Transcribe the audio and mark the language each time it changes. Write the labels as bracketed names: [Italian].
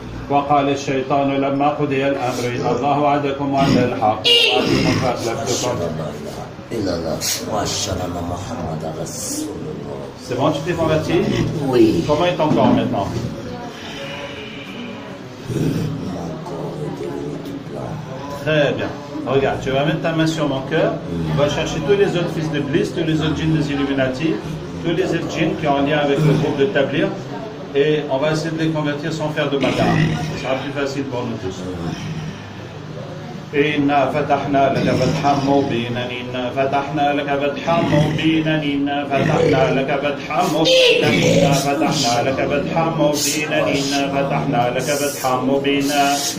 [Arabic] وقال الشيطان لما قضي الأمر إن الله وعدكم وعد الحق وأنتم فأخلفتكم. [French] C'est bon, tu t'es converti? Oui. Comment est ton corps maintenant? Mon corps est devenu tout blanc. Très bien. Regarde, tu vas mettre ta main sur mon cœur, tu vas chercher tous les autres fils de Bliss, tous les autres djinns des Illuminati, tous les autres djinns qui ont un lien avec le groupe de Tablir, et on va essayer de les convertir sans faire de bagarre. Ce sera plus facile pour nous tous. [Arabic] إنا فتحنا لك فتحا مبينا إنا فتحنا لك فتحا مبينا إنا فتحنا لك فتحا مبينا إنا فتحنا لك فتحا مبينا